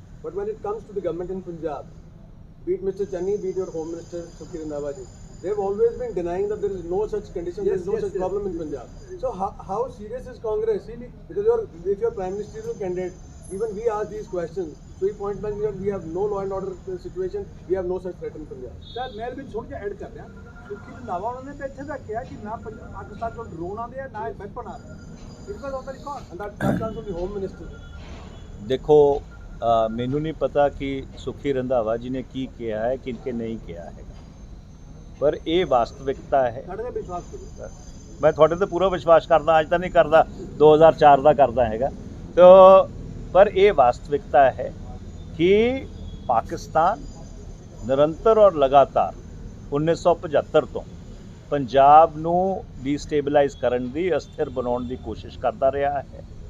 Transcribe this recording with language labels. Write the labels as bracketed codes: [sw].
[en] But when it comes to the government in Punjab, be it Mr. Channi, be it your Home Minister Sukhbir Randhawa ji, they've always been denying that there is no such condition, there is no such problem in Punjab. So how serious is Congress? Because if your Prime Ministerial candidate, even we ask these questions, so he point blank that we have no law and order situation, we have no such threat in Punjab. [pa] Sir ਮੈਂ ਵੀ ਥੋੜਾ ਜਿਹਾ add ਕਰ ਰਿਹਾ। ਸੁਖੀ ਰੰਧਾਵਾ ਉਹਨਾਂ ਨੇ ਤਾਂ ਇੱਥੇ ਦਾ ਕਿਹਾ ਕਿ ਨਾ ਪਾਕਿਸਤਾਨ ਤੋਂ ਡਰੋਨ ਆਉਂਦੇ ਆ, ਨਾ ਵੈਪਨ ਆ ਰਹੇ। [en] It was on the record And that comes from the Home Minister. [pa] ਦੇਖੋ, ਮੈਨੂੰ ਨਹੀਂ ਪਤਾ ਕਿ ਸੁਖੀ ਰੰਧਾਵਾ ਜੀ ਨੇ ਕੀ ਕਿਹਾ ਹੈ ਕਿ ਨਹੀਂ ਕਿਹਾ ਹੈਗਾ, ਪਰ ਇਹ ਵਾਸਤਵਿਕਤਾ ਹੈ। ਸਾਡੇ ਤੇ ਵਿਸ਼ਵਾਸ ਕਰੋ। ਮੈਂ ਤੁਹਾਡੇ ਤੇ ਪੂਰਾ ਵਿਸ਼ਵਾਸ ਕਰਦਾ, ਅੱਜ ਤਾਂ ਨਹੀਂ ਕਰਦਾ, 2004 ਦਾ ਕਰਦਾ ਹੈਗਾ। ਤੋ ਪਰ ਇਹ ਵਾਸਤਵਿਕਤਾ ਹੈ ਕਿ ਪਾਕਿਸਤਾਨ ਨਿਰੰਤਰ ਔਰ ਲਗਾਤਾਰ 1975 ਤੋਂ ਪੰਜਾਬ ਨੂੰ ਡੀਸਟੇਬਲਾਈਜ਼ ਕਰਨ ਦੀ, ਅਸਥਿਰ ਬਣਾਉਣ ਦੀ ਕੋਸ਼ਿਸ਼ ਕਰਦਾ ਰਿਹਾ ਹੈ।